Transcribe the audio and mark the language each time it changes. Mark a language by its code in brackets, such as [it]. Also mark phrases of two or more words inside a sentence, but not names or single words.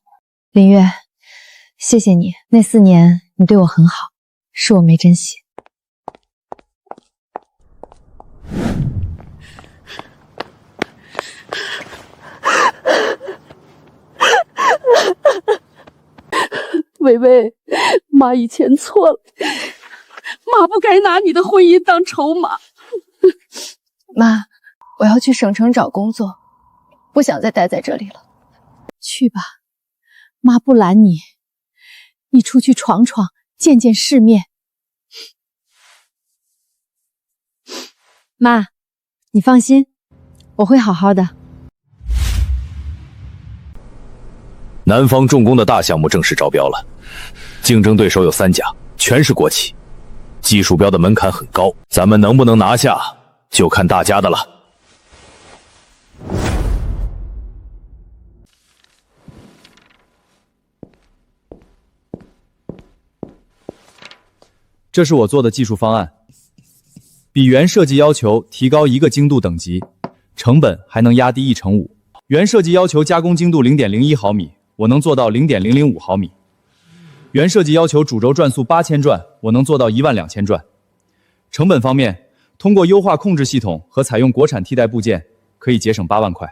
[zh] 林月，謝謝你，那4年你對我很好，是我沒珍惜。薇薇，媽以前錯了，媽不該拿你的婚姻當籌碼。媽，我要去省城找工作，不想再待在這裡了。去吧，媽不攔你，你出去闖闖，見見世面。媽，你放心，我會好好的。南方重工的大項目正式招標了，競爭對手有3家，全是國企，技術標的門檻很高，咱們能不能拿下，就看大家的了。这是我做的技術方案，比原設計要求提高1個精度等級，成本還能壓低1/5。原設計要求加工精度 0.01 毫米，我能做到 0.005 毫米。原設計要求主軸轉速8000轉，我能做到12000轉。成本方面，通過優化控制系統和採用國產替代部件，可以節省8萬塊。